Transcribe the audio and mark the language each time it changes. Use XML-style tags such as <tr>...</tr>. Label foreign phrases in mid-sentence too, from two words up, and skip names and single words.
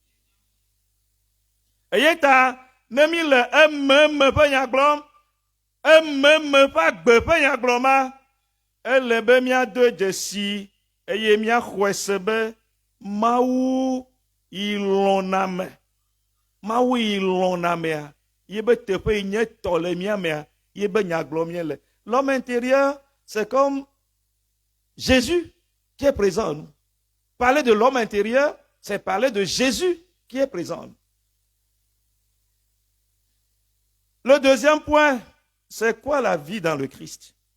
<ee>Eye ta, ne mi le ememe ƒe nya gblɔm, ememe ƒe agbe ƒe nya gblɔm ma, ele be míado dzesi, eye míaxɔe se be Mawu yi lɔ̃na me. Mawu yi lɔ̃na mea, ye be teƒe yi nye tɔ le mía mea, ye be nya gblɔm míele.</ee> <fr>L'homme intérieur, c'est comme Jésus qui est présent en nous. Parler de l'homme intérieur, c'est parler de Jésus qui est présent en nous. Le deuxième point, c'est quoi la vie dans le Christ?</fr>